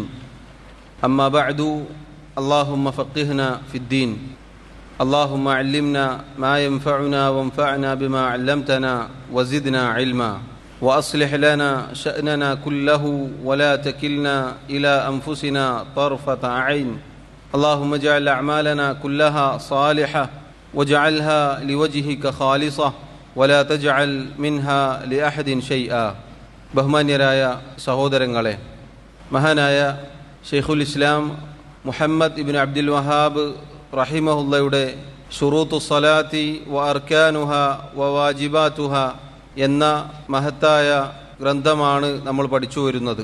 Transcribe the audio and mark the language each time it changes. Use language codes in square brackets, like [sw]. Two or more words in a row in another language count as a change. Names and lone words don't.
[ar] أما بعد، اللهم فقهنا في الدين، اللهم علمنا ما ينفعنا وانفعنا بما علمتنا وزدنا علما، وأصلح لنا شأننا كله ولا تكلنا إلى أنفسنا طرفة عين. اللهم اجعل أعمالنا كلها صالحة واجعلها لوجهك خالصة ولا تجعل منها لأحد شيئا. [ml] ബഹുമാന്യരായ സഹോദരങ്ങളെ, മഹാനായ ഷെയ്ഖുൽ ഇസ്ലാം മുഹമ്മദ് ഇബ്നു അബ്ദുൽ വഹാബ് റഹിമഹുല്ലയുടെ ഷുറൂത്തു സ്വലാത്തി വ അർക്കാനുഹ വ വാജിബാത്തുഹ എന്ന മഹത്തായ ഗ്രന്ഥമാണ് നമ്മൾ പഠിച്ചു വരുന്നത്.